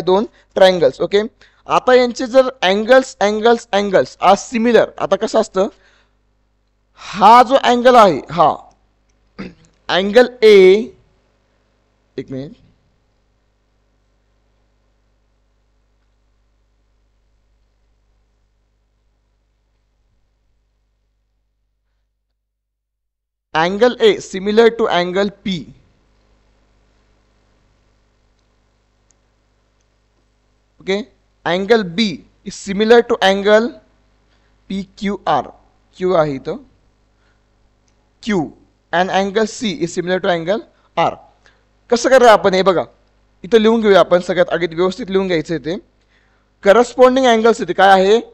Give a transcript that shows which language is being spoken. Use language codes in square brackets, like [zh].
[mr] दोन triangles. Okay, आता यांचे जर अँगल्स आज सिमिलर, आता कसं असतं, हा जो अँगल आहे हा अँगल ए, एक minute, [en] angle A similar to angle P. Okay, angle B is similar to angle PQR. Q [mr] आहे इथं [en] Q, and angle C is similar to angle R. [mr] कसं करूया आपण हे बघा, इथं लिहून घेऊया आपण, सगळ्यात आधी व्यवस्थित लिहून घ्यायचं ते करस्पॉन्डिंग अँगल्स. इथे काय आहे?